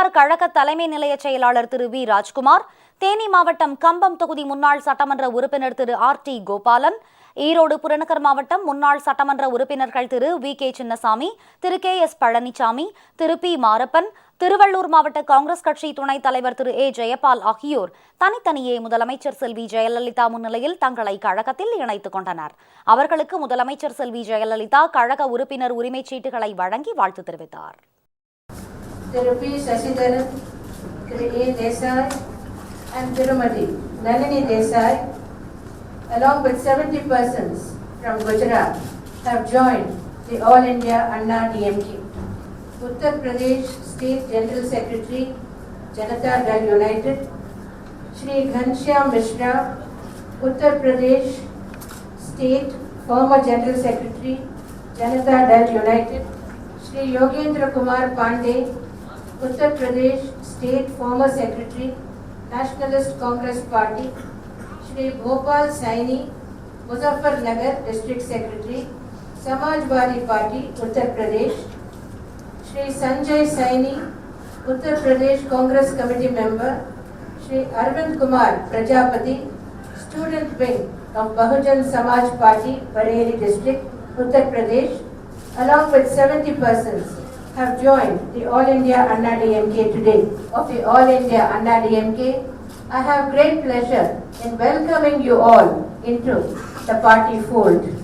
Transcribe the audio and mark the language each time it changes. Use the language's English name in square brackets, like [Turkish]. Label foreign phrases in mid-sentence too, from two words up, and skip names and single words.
[Tamil] கழக தலைமை நிலைய செயலாளர் திரு வி ராஜ்குமார், தேனி மாவட்டம் கம்பம் தொகுதி முன்னாள் சட்டமன்ற உறுப்பினர் திரு RT கோபாலன், ஈரோடு புறநகர் மாவட்டம் முன்னாள் சட்டமன்ற உறுப்பினர்கள் திரு VK சின்னசாமி, திரு KS பழனிசாமி, திரு P மாரப்பன், திருவள்ளூர் மாவட்ட காங்கிரஸ் கட்சி துணைத் தலைவர் திரு A ஜெயபால் ஆகியோர் தனித்தனியே முதலமைச்சர் செல்வி ஜெயலலிதா முன்னிலையில் தங்களை கழகத்தில் இணைத்துக் கொண்டனர். அவர்களுக்கு முதலமைச்சர் செல்வி ஜெயலலிதா கழக உறுப்பினர் உரிமை சீட்டுகளை வழங்கி வாழ்த்து தெரிவித்தார். [English] திரு பி சசிதரன், திரு ஏ தேசாய் and திருமதி நளினி தேசாய் along with 70 persons from Gujarat have joined the All India Anna DMK. Uttar Pradesh State General Secretary, Janata Dal United, Shri Ghanshyam Mishra, Uttar Pradesh State former General Secretary, Janata Dal United, Shri Yogendra Kumar Pandey, Uttar Pradesh State former Secretary, Nationalist Congress Party, Shri Bhopal Saini, Muzaffarnagar District Secretary, Samajwadi Party, Uttar Pradesh, Shri Sanjay Saini, Uttar Pradesh Congress Committee Member, Shri Arvind Kumar Prajapati, Student Wing of Bahujan Samaj Party, Bareilly District, Uttar Pradesh, along with 70 persons have joined the All India Anna DMK today. Of the All India Anna DMK, I have great pleasure in welcoming you all into the party fold.